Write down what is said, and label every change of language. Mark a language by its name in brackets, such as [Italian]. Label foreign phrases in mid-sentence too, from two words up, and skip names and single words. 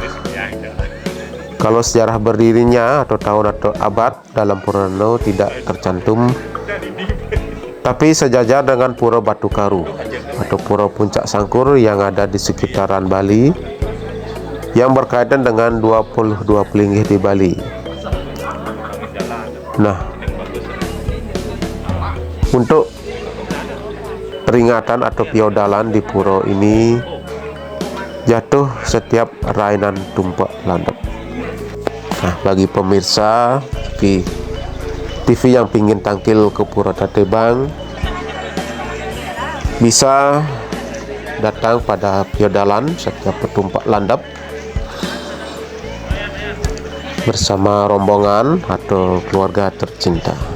[Indonesian] Kalau sejarah berdirinya atau tahun atau abad dalam Purana tidak tercantum, tapi sejajar dengan Pura Batu Karu atau Pura Puncak Sangkur yang ada di sekitaran Bali, yang berkaitan dengan 22 pelinggih di Bali. Nah, untuk peringatan atau piodalan di pura ini jatuh setiap rainan tumpak landep. Nah, bagi pemirsa TV yang pingin tangkil ke Pura Teratai Bang, bisa datang pada piodalan setiap petumpak landep bersama rombongan atau keluarga tercinta.